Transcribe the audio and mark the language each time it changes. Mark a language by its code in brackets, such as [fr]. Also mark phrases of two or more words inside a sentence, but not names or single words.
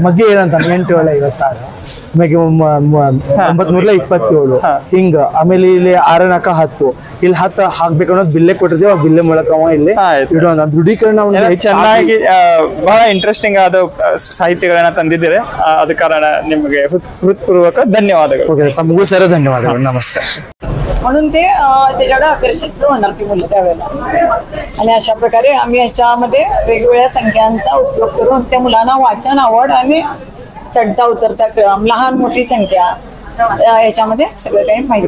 [kn] ಮಗ್ಗೆ ಏನಂತ 8 7 56, ಆಮೇಲೆ 9 27 ಹಿಂಗ. ಆಮೇಲೆ ಇಲ್ಲಿ 6 4 10, ಇಲ್ಲಿ 10 ಹಾಕ್ಬೇಕು ಅನ್ನೋದು ಬಿಲ್ಲೆ ಕೊಟ್ಟಿರ್ತೀವಿ. ಆ ಬಿಲ್ಲೆ ಮೂಲಕ ಇಲ್ಲಿ ಇಡೋಣ ದೃಢೀಕರಣ. ಚೆನ್ನಾಗಿ ಬಹಳ ಇಂಟ್ರೆಸ್ಟಿಂಗ್ ಆದ ಸಾಹಿತ್ಯಗಳನ್ನ ತಂದಿದ್ದೀರಿ. ಅದ ಕಾರಣ ನಿಮಗೆ ಹೃತ್ಪೂರ್ವಕ ಧನ್ಯವಾದಗಳು. ತಮಗೂ ಸರ ಧನ್ಯವಾದಗಳು. [mr] नमस्ते. म्हणून ते त्याच्याकडे आकर्षित होणार ती मुलं त्यावेळेला. आणि अशा प्रकारे आम्ही ह्याच्यामध्ये वेगवेगळ्या संख्यांचा उपयोग करून त्या मुलांना वाचन आवड आणि चढता उतरता क्रम, लहान मोठी संख्या याच्यामध्ये सगळं काही माहिती.